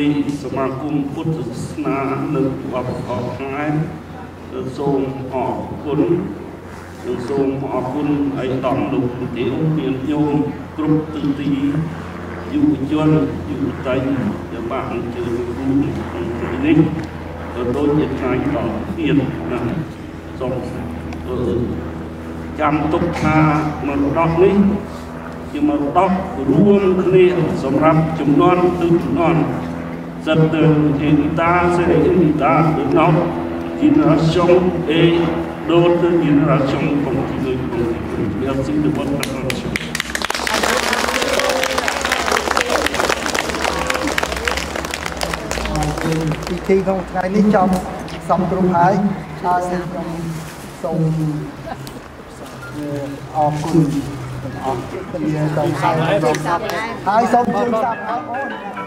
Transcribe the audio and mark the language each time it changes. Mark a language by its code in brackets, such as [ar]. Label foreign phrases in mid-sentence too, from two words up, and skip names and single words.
[km] សមាគមពុទ្ធសាសនានៅវត្តខ្មែរសូមអរគុណសូមអរគុណឲ្យដល់លោកប្រធានមានញោមគ្រប់ទិសទីយុវជនយុវតីដែលបានអញ្ជើញរួមក្នុងថ្ងៃនេះក៏ដូចជាថ្ងៃដល់ទៀតណាសូម ចាំទុកថាមរតកនេះជាមរតករួមគ្នាសម្រាប់ជំនាន់ទៅជំនាន់ [fr] cette unité c'est une unité de notre génération et d'autres générations continuent. Merci de votre attention. [km] ពិធីក្នុងថ្ងៃនេះចំសំគ្រប់ហើយខ្ញុំសូមអរគុណទាំងអស់គ្នាសូមហើយសូមជូនសាប់អរអូន